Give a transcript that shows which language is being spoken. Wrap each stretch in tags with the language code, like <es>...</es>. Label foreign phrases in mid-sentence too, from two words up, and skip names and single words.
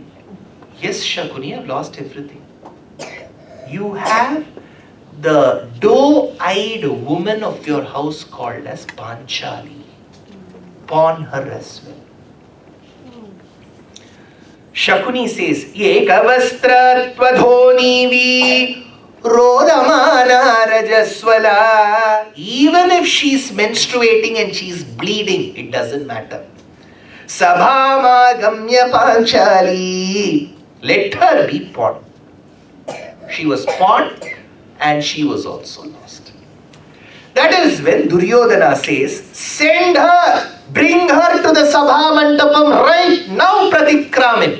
<en>Yes, Shakuni, you have lost everything. You have the doe-eyed woman of your house called as Panchali. Pawn her as well. Shakuni says,</en> <sa>Ekavastra tvadhonivi rodamana rajaswala.</sa> <en>Even if she's menstruating and she's bleeding, it doesn't matter.</en> <sa>Sabhama gamya Panchali.</sa> <en>Let her be pawned. She was pawned and she was also lost. That is when Duryodhana says, send her, bring her to the Sabha Mandapam right now, Pratikramin.</en>